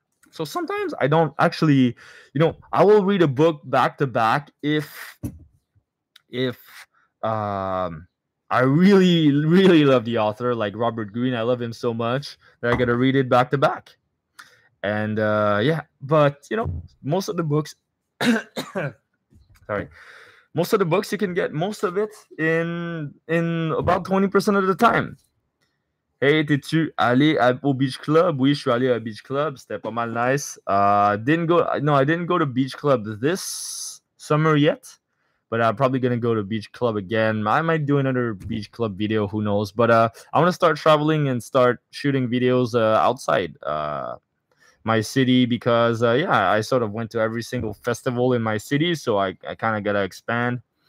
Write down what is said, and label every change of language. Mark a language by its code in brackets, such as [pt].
[en] So sometimes I don't actually, I will read a book back to back if I really, really love the author, like Robert Greene. I love him so much that I gotta read it back to back. And yeah, but most of the books, sorry, most of the books you can get most of it in about 20% of the time. [fr] Hey, t'es-tu allé au beach club? Oui, je suis allé au beach club. C'était pas mal nice. [en] Didn't go. No, I didn't go to beach club this summer yet, but I'm probably gonna go to beach club again. I might do another beach club video. Who knows? But I want to start traveling and start shooting videos outside my city because yeah, I sort of went to every single festival in my city, so I kind of gotta expand.